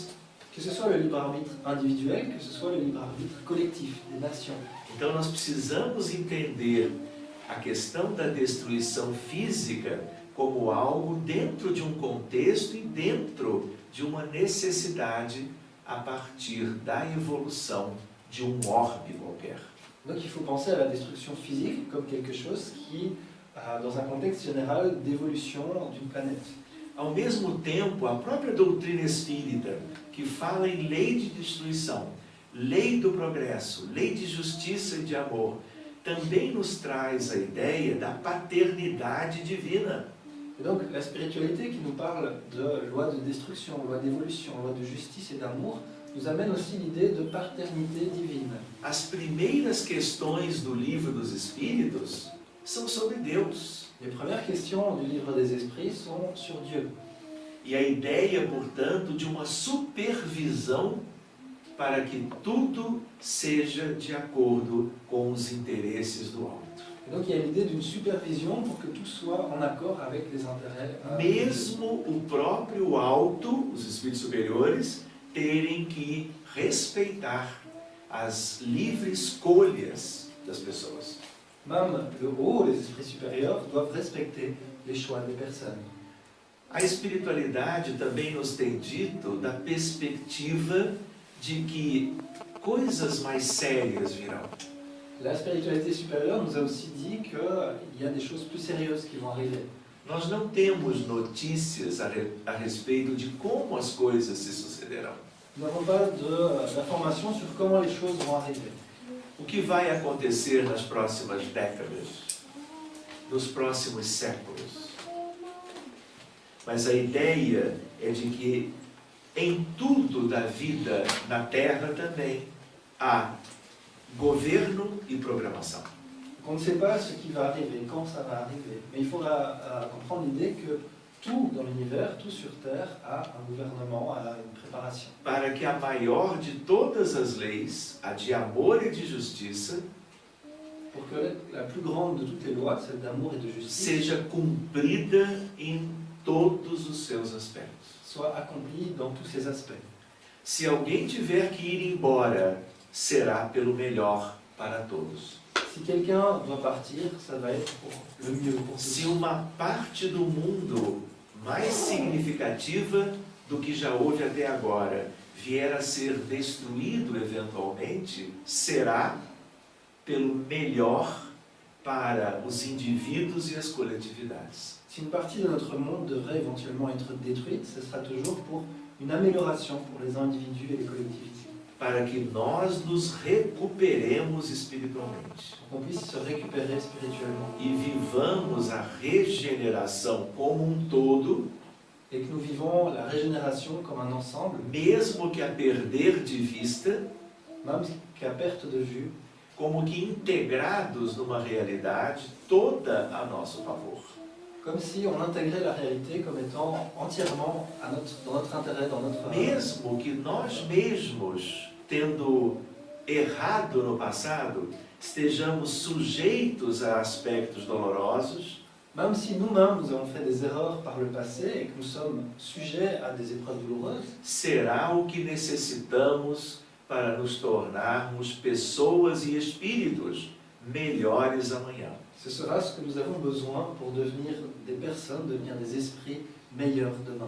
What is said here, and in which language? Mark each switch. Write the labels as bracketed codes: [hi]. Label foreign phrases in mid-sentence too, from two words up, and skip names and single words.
[fr] Que ce soit le libre arbitre individuel, que ce soit le libre arbitre collectif des nations. [pt] Então nós precisamos entender a questão da destruição física como algo dentro de um contexto e dentro de uma necessidade a partir da evolução de um orbe qualquer. [fr] Donc il faut penser à la destruction physique comme quelque chose qui, dans un contexte général d'évolution d'une planète. [pt] Ao mesmo tempo, a própria doutrina espírita, que fala em lei de destruição, lei do progresso, lei de justiça e de amor, também nos traz a ideia da paternidade divina. [fr] Et donc la spiritualité qui nous parle de loi de destruction, loi d'évolution, loi de justice et d'amour, nous amène aussi l'idée de paternité divine. [pt] As primeiras questões do livro dos Espíritos são sobre Deus. [fr] Les premières questions du livre des esprits sont sur Dieu. [pt] E a ideia, portanto, de uma supervisão para que tudo seja de acordo com os interesses do alto. [fr] Et donc il y a l'idée d'une supervision pour que tout soit en accord avec les intérêts. [pt] Mesmo o próprio alto, os espíritos superiores, terem que respeitar as livres escolhas das pessoas. [fr] Même le haut, les esprits supérieurs, doivent respecter les choix des personnes. [pt] A espiritualidade também nos tem dito da perspectiva de que coisas mais sérias virão. [fr] La spiritualité supérieure nous a aussi dit qu'il y a des choses plus sérieuses qui vont arriver. [pt] Nós não temos notícias a respeito de como as coisas se sucederão. [fr] Nous n'avons pas d'informations sur comment les choses vont arriver. [pt] O que vai acontecer nas próximas décadas, nos próximos séculos. Mas a ideia é de que em tudo da vida na Terra também há governo e programação. [fr] On ne sait pas ce qui va arriver, quand ça va arriver. Mais il faudra comprendre l'idée que tout dans l'univers, tout sur Terre, a un gouvernement, a une préparation. [pt] Para que a maior de todas as leis, a de amor e de justiça, [fr] Pour que la plus grande de toutes les lois, celle d'amour et de justice, [pt] seja cumprida em todos os seus aspectos. [fr] soit accomplie dans tous ses aspects. [pt] Se alguém tiver que ir embora, será pelo melhor para todos. [fr] Si quelqu'un doit partir, ça va être pour le mieux pour [pt] Se [fr] tous. [pt] uma parte do mundo mais significativa do que já houve até agora vier a ser destruído eventualmente, será pelo melhor para os indivíduos e as coletividades. [fr] Si une partie de notre monde devrait éventuellement être détruite, ce sera toujours pour une amélioration pour les individus et les collectivités. [pt] Para que nós nos recuperemos espiritualmente [fr] Pour qu'on puisse se récupérer spirituellement [pt] e vivamos a regeneração como um todo, [fr] et que nous vivons la régénération comme un ensemble, [pt] mesmo que a perder de vista, [fr] même qu'à perte de vue, [pt] como que integrados numa realidade toda a nosso favor. [fr] comme si on intégrait la réalité comme étant entièrement dans notre intérêt, dans notre... [pt] Mesmo que nós mesmos, tendo errado no passado, estejamos sujeitos a aspectos dolorosos, [fr] Même si nous-mêmes, nous avons fait des erreurs par le passé et que nous sommes sujets à des épreuves douloureuses, [pt] será o que necessitamos para nos tornarmos pessoas e espíritos melhores amanhã. [fr] ce sera ce que nous avons besoin pour devenir des personnes, devenir des esprits meilleurs demain.